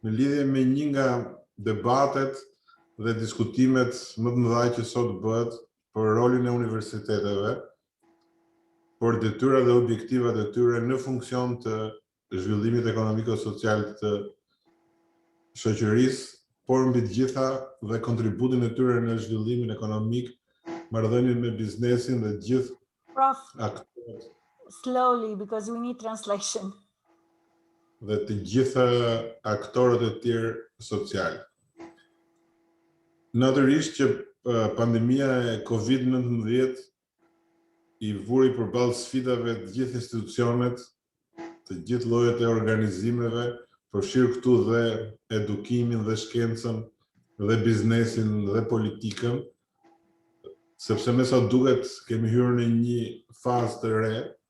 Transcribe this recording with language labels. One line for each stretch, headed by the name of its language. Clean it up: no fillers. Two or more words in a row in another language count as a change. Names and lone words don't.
Albanian: në lidhje me një nga debatet dhe diskutimet më të mëdha që sot bëhet për rolin e universiteteve, për detyrat dhe objektivat e tyre në funksion të zhvillimit ekonomiko-social të shoqërisë, por mbi të gjitha dhe kontributin e tyre në zhvillimin ekonomik, marrëdhënien me biznesin dhe gjithë Prof, aktorët
English: slowly because we need translation.
Albanian: dhe të gjitha aktorët e tjerë social. Natyrisht që pandemia e COVID-19 i vuri përballë sfidave të gjithë institucionet, të gjithë llojet e organizimeve, përfshirë këtu dhe edukimin dhe shkencën dhe biznesin dhe politikën, sepse me sa duket kemi hyrë në një fazë të re.